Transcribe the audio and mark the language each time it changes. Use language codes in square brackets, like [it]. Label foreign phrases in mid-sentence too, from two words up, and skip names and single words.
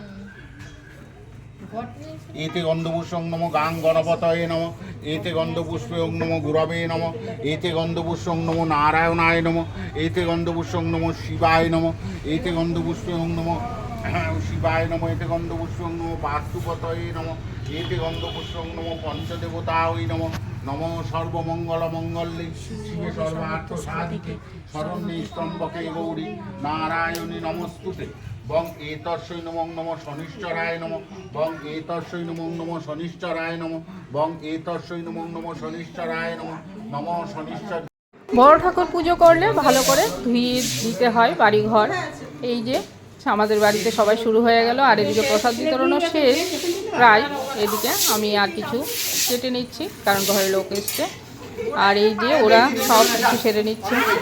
[sa] एते गन्धपुष्पं नमो गां गणपतये नमः एते गन्धपुष्पे ओं नमो गुरवे नमः एते गन्धपुष्पं नमो नारायणाय नमः एते गन्धपुष्पं नमो शिवाय नमः एते गन्धपुष्पे ओं नमो शिवाय नमः एते गन्धपुष्पं नमो वास्तुपतये नमः एते गन्धपुष्पं नमो पंचदेवतायै नमः नमो सर्वमङ्गलमङ्गल्ये शिवे सर्वार्थसाधिके शरण्ये त्र्यम्बके गौरी नारायणी नमोस्तुते। बं एतस्यै नमो नमः शनिश्चराय नमः बं एतस्यै नमो नमः शनिश्चराय नमः बं एतस्यै नमो नमः शनिश्चराय नमः नमः शनिश्चर। [bn] বড় ঠাকুর পুজো করলে ভালো করে ধুয়ে দিতে হয় বাড়িঘর। এই যে আমাদের বাড়িতে সবাই শুরু হয়ে গেল, আর এদিকে প্রসাদ বিতরণও শেষ প্রায়। এদিকে আমি আর কিছু কেটে নিচ্ছি কারণ ঘরে লোক এসছে, আর এই যে ওরা সব কিছু সেরে নিচ্ছে।